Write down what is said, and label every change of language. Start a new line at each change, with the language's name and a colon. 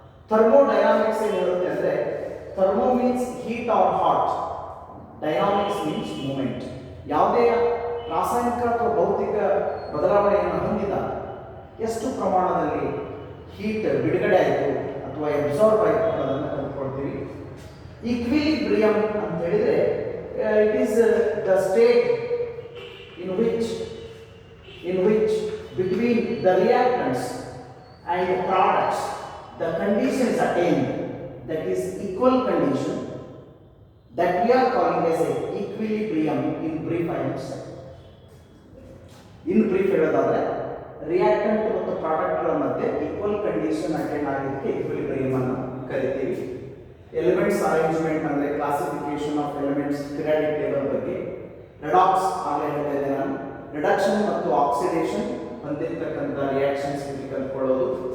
English: thermodynamics
Kannada: ಏನು ಹೇಳುತ್ತೆ ಅಂದರೆ,
English: Thermo means heat or hot, dynamics means moment.
Kannada: ಯಾವುದೇ ರಾಸಾಯನಿಕ ಅಥವಾ ಭೌತಿಕ ಬದಲಾವಣೆಯನ್ನು ಹೊಂದಿದ ಎಷ್ಟು ಪ್ರಮಾಣದಲ್ಲಿ ಹೀಟ್ ಬಿಡುಗಡೆ ಆಯಿತು ಅಥವಾ ಅಬ್ಸಾರ್ಬ್ ಆಯಿತು ಅನ್ನೋದನ್ನು ಕಲ್ತ್ಕೊಳ್ತೀವಿ.
English: equilibrium
Kannada: ಅಂತ ಹೇಳಿದರೆ
English: it is the state in which between the reactants and the products the conditions attained, that is equal condition, that we are calling as a equilibrium in brief. I am saying in brief
Kannada: ಹೇಳೋದಾದ್ರೆ reactant ಮತ್ತು ಪ್ರಾಡಕ್ಟ್ಗಳ ಮಧ್ಯೆ equal condition attend ಆಗಿದ್ದಕ್ಕೆ equilibrium ಅನ್ನು ಕರಿತೀವಿ.
English: Elements arrangement ಅಂದರೆ classification of elements, periodic table ಬಗ್ಗೆ.
Kannada: Redox ಆಗಲೇ ಹೇಳ್ತಾ ಇದ್ದೆ ನಾನು, ರಿಡಕ್ಷನ್ ಮತ್ತು ಆಕ್ಸಿಡೇಷನ್ ಹೊಂದಿರತಕ್ಕಂಥ ರಿಯಾಕ್ಷನ್ಸ್ ಬಗ್ಗೆ ಕಲ್ತ್ಕೊಳ್ಳೋದು.